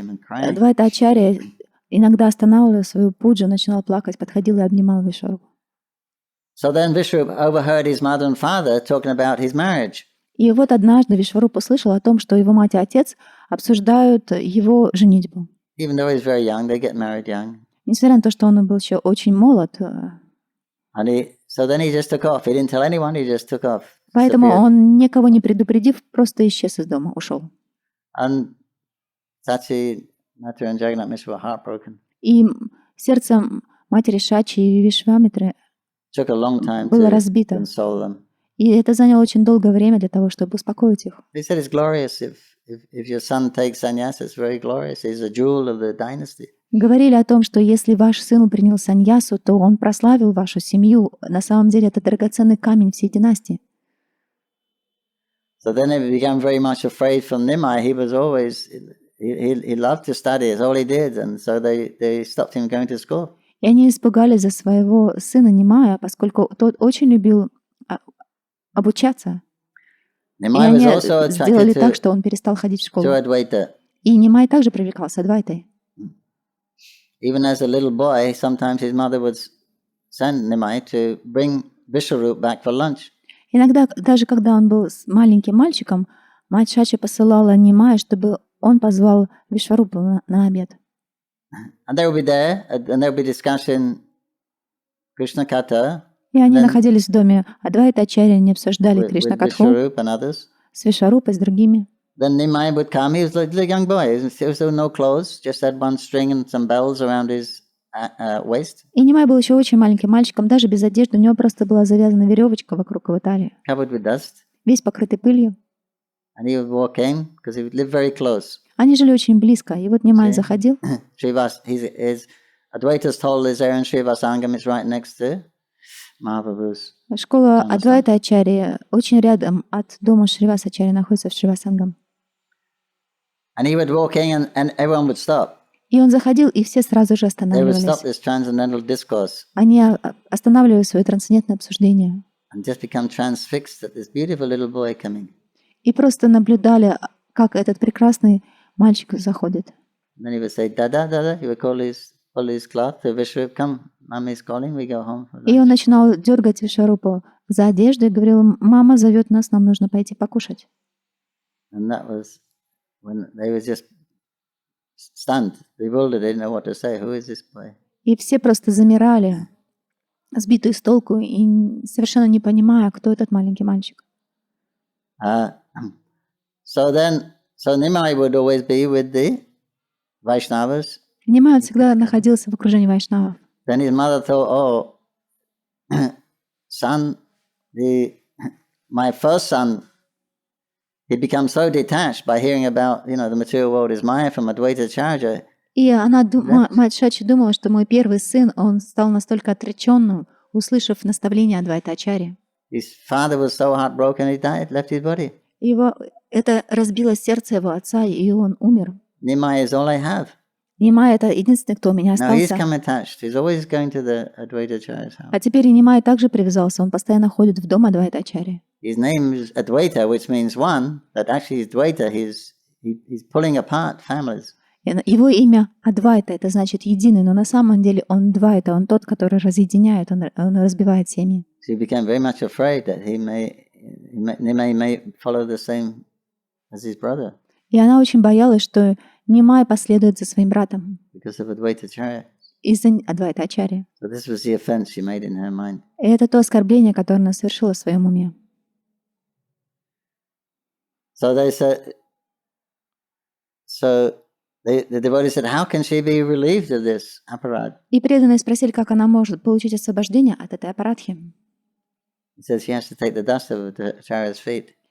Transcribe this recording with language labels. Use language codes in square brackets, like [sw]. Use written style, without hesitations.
[ru] Адвайта Acharya иногда останавливал свою пуджу, начинал плакать, подходил и обнимал Вишварупу. [en] So then Vishwarup overheard his mother and father talking about his marriage. [ru] И вот однажды Вишваруп услышал о том, что его мать и отец обсуждают его женитьбу. [en] Even though he's very young, they get married young. [ru] Несмотря на то, что он был еще очень молод. [en] So then he just took off. He didn't tell anyone, he just took off. [ru] Поэтому он, никого не предупредив, просто исчез из дома, ушел. [en] And Sachi, Matra and Jagannath Mishra were heartbroken. [ru] И сердце матери Шачи и Вишвамитры было разбито. И это заняло очень долгое время для того, чтобы успокоить их. [en] They said it's glorious if your son takes sannyas, it's very glorious. He's a jewel of the dynasty. [ru] Говорили о том, что если ваш сын принял саньясу, то он прославил вашу семью. На самом деле это драгоценный камень всей династии. [en] So then he became very much afraid from Nimai. He was always he loved to study. It's all he did, and so they stopped him going to school. [ru] И они испугались за своего сына Нимая, поскольку тот очень любил обучаться. И они сделали так, что он перестал ходить в школу. И Нимай также привлекался Адвайтой. [en] Even as a little boy, sometimes his mother would send Nimai to bring Vishwarup back for lunch. [ru] Иногда, даже когда он был маленьким мальчиком, мать Шачи посылала Нимая, чтобы он позвал Вишварупу на обед. [en] And they will be there, and they'll be discussing Krishna Katha. [ru] И они находились в доме Адвайта Acharya, они обсуждали [en] with [ru] Кришна-катху [en] Vishwarup and others. [ru] с Вишварупой, с другими. [en] Then Nimai would come. He was like a young boy. There was no clothes, just had one string and some bells around his waist. [ru] И Нимай был еще очень маленьким мальчиком, даже без одежды, у него просто была завязана веревочка вокруг его талии, [en] Covered with dust. [ru] весь покрытый пылью. [en] And he would walk in, because he would live very close. [ru] Они жили очень близко, и вот Нимай заходил. [en] Srivas, his Advaita's told his there in Srivasangam, it's right next to Mahaprabhu's. [ru] Школа Адвайта Acharya очень рядом от дома Шривас Ачарьи, находится в Шривасангам. [en] And he would walk in and everyone would stop. [ru] И он заходил, и все сразу же [en] They would [ru] останавливались. [en] stop this transcendental discourse [ru] Они останавливали свое трансцендентное обсуждение [en] and just become transfixed at this beautiful little boy coming. [ru] и просто наблюдали, как этот прекрасный мальчик заходит. [en] And then he would say, Dada, Dada. He would pull his cloth to Vishwarup, come, Mommy's calling, we go home. For [ru] И он начинал дергать Вишварупу за одежду и говорил: «Мама зовет нас, нам нужно пойти покушать». [en] And that was when they were just stunned, bewildered, they didn't know what to say. Who is this boy? [ru] И все просто замирали, сбитые с толку, и совершенно не понимая, кто этот маленький мальчик. [en] So Nimai would always be with the Vaishnavas. [ru] Нимай всегда находился в окружении вайшнавов. [en] Then his mother thought, oh, son, my first son, he becomes so detached by hearing about, the material world is Maya from Advaita Acharya. [ru] И мать Шачи думала, что мой первый сын, он стал настолько отреченным, услышав наставление Адвайта Acharya. [en] His father was so heartbroken, he died, left his body. [ru] Это разбило сердце его отца, и он умер. [en] Nimai is all I have. [ru] Нимай — это единственный, кто у меня [en] Now he's [ru] остался. [en] come attached. He's always going to the Advaita Acharya's house. [ru] А теперь и Нимай также привязался, он постоянно ходит в дом Адвайта Acharya. [en] His name is Advaita, which means one, but actually he's Dvaita, he's pulling apart families. [ru] Его имя Адвайта, это значит единый, но на самом деле он Двайта, он тот, который разъединяет, он разбивает семьи. [en] So he became very much afraid that Nimai may follow the same as his brother. [ru] И она очень боялась, что Нимай последует за своим братом [en] Because of Advaita Acharya. [ru] из-за Адвайта Acharya. [en] So this was the offense she made in her mind. [ru] И это то оскорбление, которое она совершила в своем уме. [en] So they said, the devotee said, how can she be relieved of this aparad? [ru] И преданные спросили, как она может получить освобождение от этой апарадхи. [en] He says she has to take the dust of the Acharya's feet.